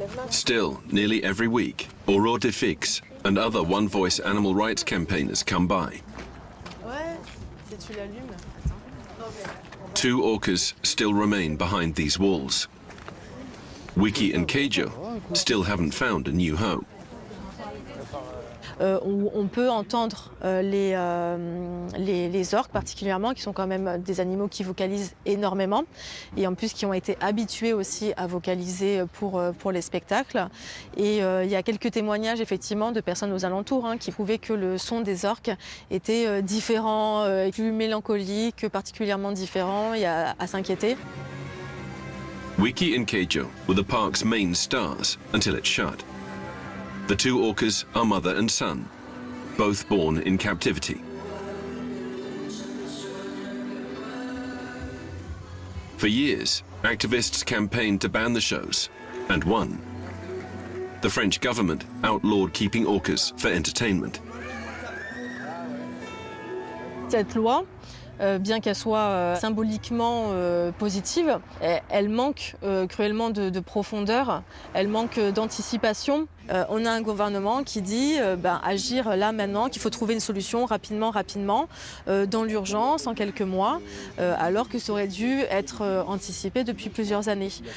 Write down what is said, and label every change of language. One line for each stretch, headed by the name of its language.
English: Still, nearly every week, ARTE.tv and other one-voice animal rights campaigners come by. 2 orcas still remain behind these walls. Wikie and Keijo still haven't found a new home.
French: On peut entendre les orques particulièrement, qui sont quand même des animaux qui vocalisent énormément et en plus qui ont été habitués aussi à vocaliser pour les spectacles. Et il y a quelques témoignages effectivement de personnes aux alentours qui prouvaient que le son des orques était différent, plus mélancolique, particulièrement différent et à s'inquiéter.
English: Wikie and Keijo were the park's main stars until it shut. The 2 orcas are mother and son, both born in captivity. For years, activists campaigned to ban the shows, and won. The French government outlawed keeping orcas for entertainment.
French: Cette loi, bien qu'elle soit symboliquement positive, elle manque cruellement de profondeur, elle manque d'anticipation. On a un gouvernement qui dit agir là maintenant, qu'il faut trouver une solution rapidement, dans l'urgence, en quelques mois, alors que ça aurait dû être anticipé depuis plusieurs années.